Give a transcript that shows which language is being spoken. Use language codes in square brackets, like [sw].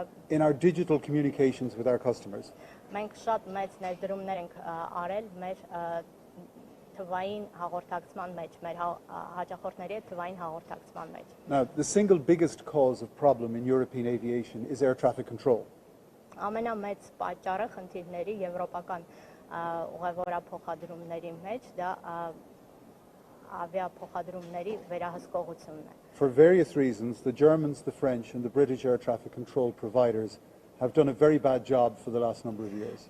[en] in our digital communications with our customers. [hy] մենք շատ մեծ ներդրումներ ենք արել մեր թվային հաղորդակցման մեջ, մեր հաճախորդների հետ թվային հաղորդակցման մեջ։ [en] Now, the single biggest cause of problem in European aviation is air traffic control. [hy] Ամենամեծ պատճառը խնդիրների եվրոպական ուղևորափոխադրումների մեջ դա ավիափոխադրումների վերահսկողությունն է։ [en] For various reasons, the Germans, the French, and the British air traffic control providers have done a very bad job for the last number of years.